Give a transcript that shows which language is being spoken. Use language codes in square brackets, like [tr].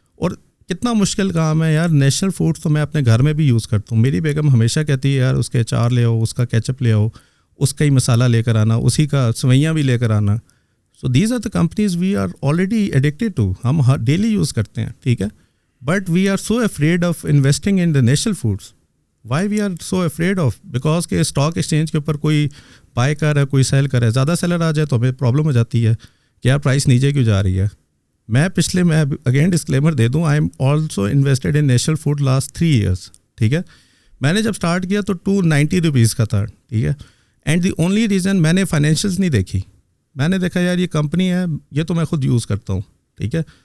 [ur] اور کتنا مشکل کام ہے یار. نیشنل فوڈ تو میں اپنے گھر میں بھی یوز کرتا ہوں. میری بیگم ہمیشہ کہتی ہے یار اس کے اچار لے آؤ, اس کا کیچپ لے آؤ, اس کا ہی مسالہ لے کر آنا, اسی کا سوئیاں بھی لے کر آنا. [en] so these are the companies we are already addicted to, [ur] ہم ڈیلی یوز کرتے ہیں, [en] ٹھیک ہے. But we are so afraid of investing in the National Foods. Why we are so afraid of? [ur] Because کہ اسٹاک ایکسچینج کے اوپر کوئی by کر رہا ہے, کوئی سیل کر رہا ہے, زیادہ سیلر آ جائے تو ہمیں پرابلم ہو جاتی ہے کہ یار پرائس نیچے کیوں جا رہی ہے. میں اگین ڈسکلیمر دے دوں, [en] I am also invested in National Food last 3 years, ٹھیک ہے. [ur] میں نے جب اسٹارٹ کیا تو 290 روپیز کا تھا, ٹھیک ہے. [en] and the only reason, [ur] میں نے فائنینشیلس نہیں دیکھی, میں نے دیکھا یار یہ کمپنی ہے, یہ تو میں خود یوز کرتا ہوں, ٹھیک ہے.